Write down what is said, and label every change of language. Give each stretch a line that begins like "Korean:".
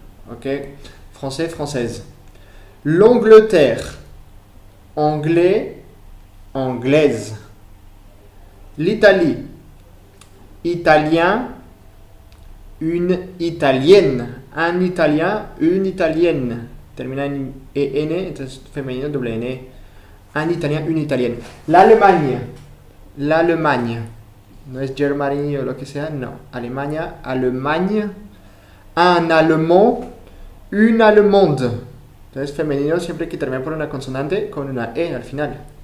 French: Ok? Français, française. L'Angleterre. Anglais, anglaise. L'Italie. Italien, une italienne. Un italien, une italienne.
Spanish: Termina en EN, entonces femenino, doble N.
French: Un italien, une italienne. L'Allemagne. L'Allemagne.
Spanish: No es Germany o lo que sea, no. Alemania, Allemagne.
French: Un allemand, une allemande.
Spanish: Entonces femenino siempre que termina por una consonante con una E al final.